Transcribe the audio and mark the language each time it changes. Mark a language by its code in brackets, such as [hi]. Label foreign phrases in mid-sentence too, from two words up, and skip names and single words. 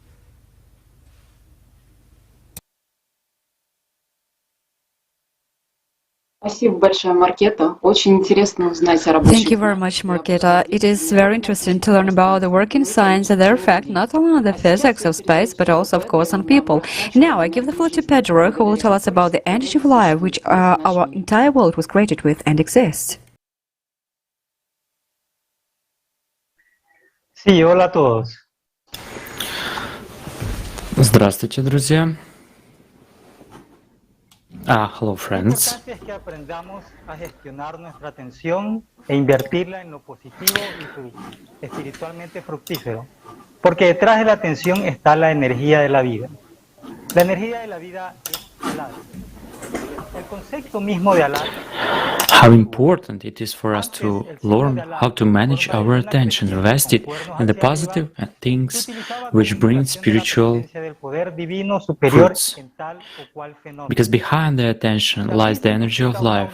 [en] Thank you very much, Marketa. It is very interesting to learn about the working signs and their effect not only on the physics of space, but also, of course, on people. Now, I give the floor to Pedro, who will tell us about the energy of life, which our entire world was created with and exists. [es] Sí, hola a todos. [ru] Здравствуйте, друзья. [en] Hello, friends. [es] Lo importante es que aprendamos a gestionar nuestra atención e invertirla en lo positivo y espiritualmente fructífero, porque detrás de la atención está la energía de la vida. La energía de la vida es alar. El concepto mismo de alar. [en] How important it is for us to learn how to manage our attention, invest it in the positive things which bring spiritual fruits. Because behind the attention lies the energy of life.